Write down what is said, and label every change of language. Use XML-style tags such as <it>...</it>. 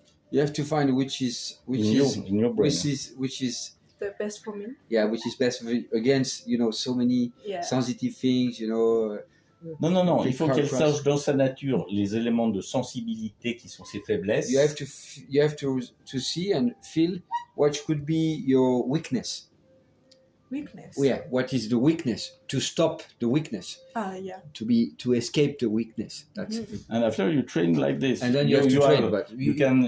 <en>You have to find which is in your brain. which is The best for me. yeah, which is best against so many sensitive things,</en> <fr>Non, il faut qu'elle</fr> <en>Crash.</en> <fr>sache dans sa nature les éléments de sensibilité qui sont ses faiblesses.</fr> <en>You have to see and feel what could be your weakness. Weakness. Yeah, what is the weakness? To stop the weakness. Yeah. To escape the weakness. That's it. And after you train like this, And then you have to train, but you can</en>